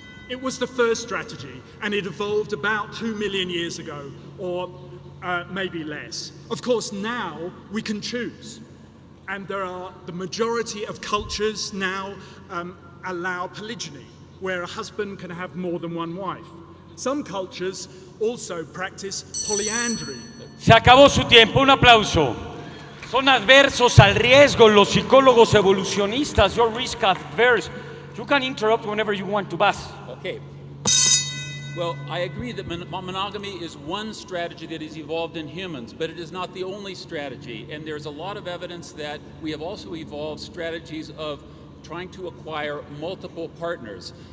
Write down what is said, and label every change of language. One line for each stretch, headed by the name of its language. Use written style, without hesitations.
English: It was the first strategy, and it evolved about 2 million years ago, or maybe less. Of course, now we can choose. And there are the majority of cultures now allow polygyny, where a husband can have more than one wife. Some cultures also practice polyandry.
Spanish: Se acabó su tiempo, un aplauso. Son adversos al riesgo los psicólogos evolucionistas.
English: You're risk adverse. You can interrupt whenever you want to, Bas. Okay. Well, I agree that monogamy is one strategy that has evolved in humans, but it is not the only strategy. And there's a lot of evidence that we have also evolved strategies of trying to acquire multiple partners.